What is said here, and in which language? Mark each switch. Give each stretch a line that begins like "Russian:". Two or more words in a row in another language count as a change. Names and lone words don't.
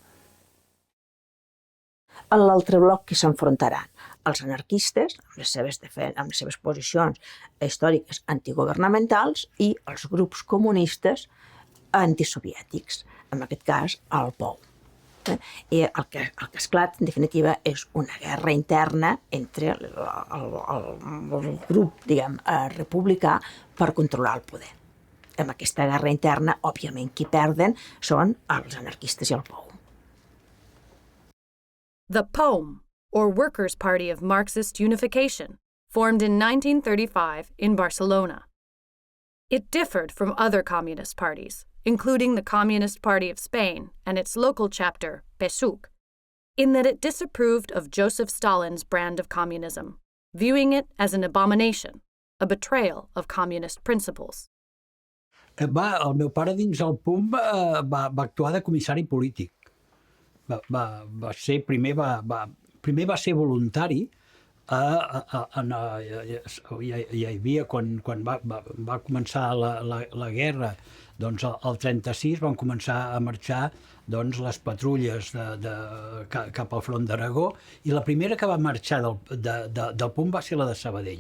Catalan: A l'altre bloc que s'enfrontaran els anarquistes, amb les seves posicions històriques antigovernamentals, i els grups comunistes antisoviètics, en aquest cas el POU. I el que esclata, en definitiva, és una guerra interna entre el grup, republicà per controlar el poder. En aquesta guerra interna, òbviament, qui perden són els anarquistes i el POU.
English: The POUM, or Workers' Party of Marxist Unification, formed in 1935 in Barcelona. It differed from other communist parties, including the Communist Party of Spain and its local chapter, PSUC, in that it disapproved of Joseph Stalin's brand of communism, viewing it as an abomination, a betrayal of communist principles.
Catalan: El meu pare dins el PUM va actuar de comissari polític. Primer va ser voluntari hi havia, quan va començar la guerra, doncs el 36 van començar a marxar les patrulles cap al front d'Aragó, i la primera que va marxar del punt va ser la de Sabadell.